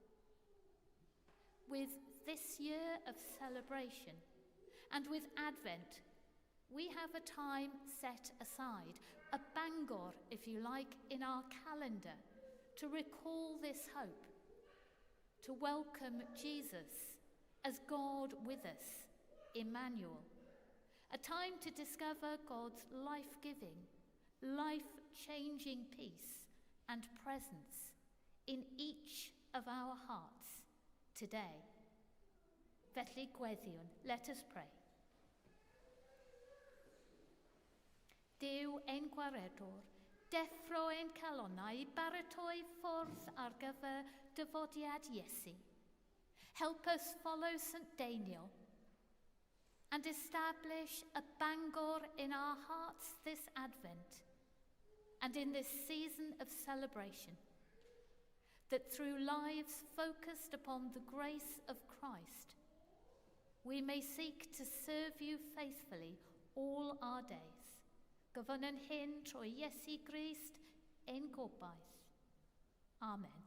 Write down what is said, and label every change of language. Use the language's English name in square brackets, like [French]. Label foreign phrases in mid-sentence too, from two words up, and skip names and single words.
[English] With this year of celebration and with Advent, we have a time set aside, a bangor, if you like, in our calendar to recall this hope, to welcome Jesus as God with us, Emmanuel. A time to discover God's life-giving, life-changing peace and presence in each of our hearts today. [Welsh] Felly gweddiwn, [English] let us pray. [Welsh] Duw ein gwaredwr, deffro ein calonnau, baratoi ffordd ar gyfer dyfodiad Iesu. [English] Help us follow St. Deiniol and establish a bangor in our hearts this Advent and in this season of celebration, that through lives focused upon the grace of Christ, we may seek to serve you faithfully all our days. [Welsh] Gofynnyn hyn trwy Iesu Grist ein gobaith. Amen.